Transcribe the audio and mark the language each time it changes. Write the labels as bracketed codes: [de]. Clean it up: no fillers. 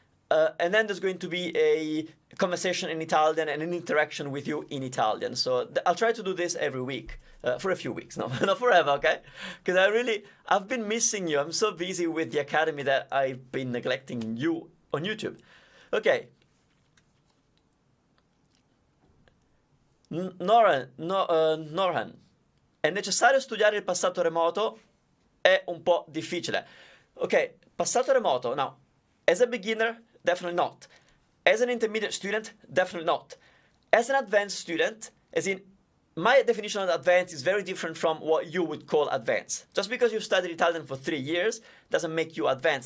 [en] And then there's going to be a conversation in Italian and an interaction with you in Italian. So I'll try to do this every week, for a few weeks, no, not forever, okay? Because I've been missing you. I'm so busy with the academy that I've been neglecting you on YouTube. Okay. [it] Norhan, è necessario studiare il passato remoto? È un po' difficile. [en] Ok, passato remoto, now, as a beginner, definitely not. As an intermediate student, definitely not. As an advanced student, as in, my definition of advanced is very different from what you would call advanced. Just because you've studied Italian for 3 years doesn't make you advanced.